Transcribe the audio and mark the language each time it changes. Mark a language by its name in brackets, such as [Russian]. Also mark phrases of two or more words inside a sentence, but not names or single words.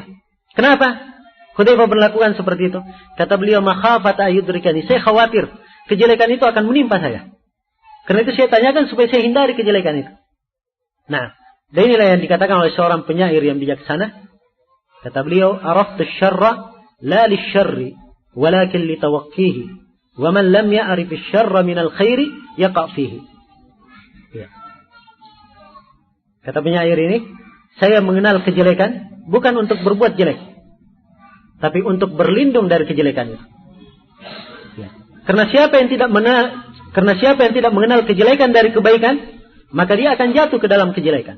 [Indonesian] Kenapa Hudzaifah melakukan seperti itu? Kata beliau, [Arabic] مخافة أن يدركني, [Indonesian] saya khawatir kejelekan itu akan menimpa saya. Karena itu saya tanyakan supaya saya hindari kejelekan itu. Nah, dan inilah yang dikatakan oleh seorang penyair yang bijaksana. Kata beliau, [Arabic] عرفت الشر لا للشر ولكن لتوقيه ومن لم يعرف الشر من الخير يقع فيه. [Indonesian] Ya. Kata penyair ini, saya mengenal kejelekan bukan untuk berbuat jelek, tapi untuk berlindung dari kejelekan itu. Ya. Karena siapa yang tidak mengenal kejelekan dari kebaikan, maka dia akan jatuh ke dalam kejelekan.